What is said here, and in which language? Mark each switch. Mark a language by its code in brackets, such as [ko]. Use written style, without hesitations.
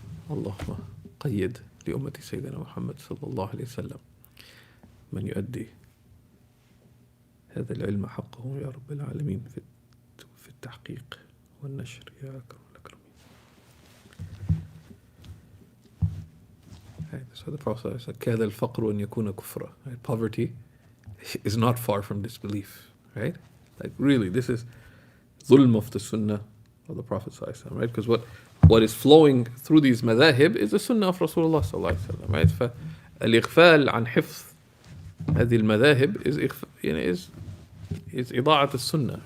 [ar] اللهم قيد لأمة سيدنا محمد صلى الله عليه وسلم من يؤدي هذا العلم حقه يا رب العالمين في التحقيق والنشر يا أكرم الأكرمين. [en] So the Prophet said, [ar] كاد الفقر أن يكون كفرا. [en] Poverty is not far from disbelief, right? Like really, this is ظلم of the Sunnah of the Prophet sallallahu alaihi wasallam, right? Because what is flowing through these madahib is the Sunnah of Rasulullah sallallahu alaihi wasallam, right? [ar] فالإغفال عن حفظ هذه المذاهب is إضاعة السنة.